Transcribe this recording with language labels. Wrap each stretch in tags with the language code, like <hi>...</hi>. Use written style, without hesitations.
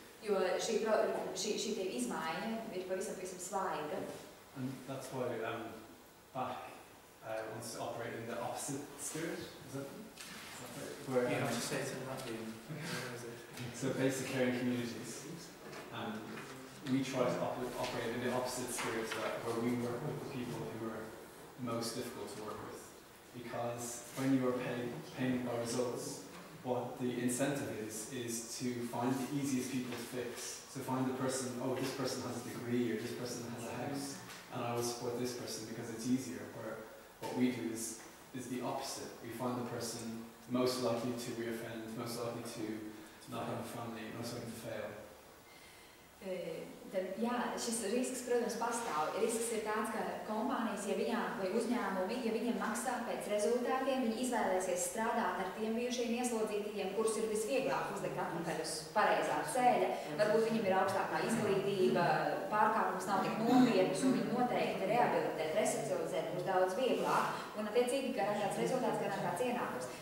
<lv>Jo šī izmaiņa ir pavisam svaiga.</lv> <en>And that's why Bach wants to operate in the opposite spirit. Is that where, You have to say it in Latvian. so basic caring communities. We try to operate in the opposite spirit, where we work with the people who are most difficult to work with. Because when you are paying by results, what the incentive is to find the easiest people to fix. So find the person, oh, this person has a degree, or this person has a house, and I will support this person because it's easier. Where what we do is the opposite. We find the person most likely to reoffend, most likely to not have a family, most likely to fail.</en> <lv>Tad, jā, šis risks, protams, pastāv. Risks ir tāds, ka kompānijas, ja viņām, vai uzņēmumi, ja viņiem maksā pēc rezultātiem, viņi izvēlēsies strādāt ar tiem bijušiem ieslodzītajiem, kurus ir visvieglāk uzlikt atpakaļ uz pareizā ceļa. Varbūt viņam ir augstākā izglītība, pārkāpums nav tik nopietns, un viņi noteikti rehabilitēt, resocializēt būs daudz vieglāk, un attiecīgi garantēts rezultāts, garantēts ienākums.</lv>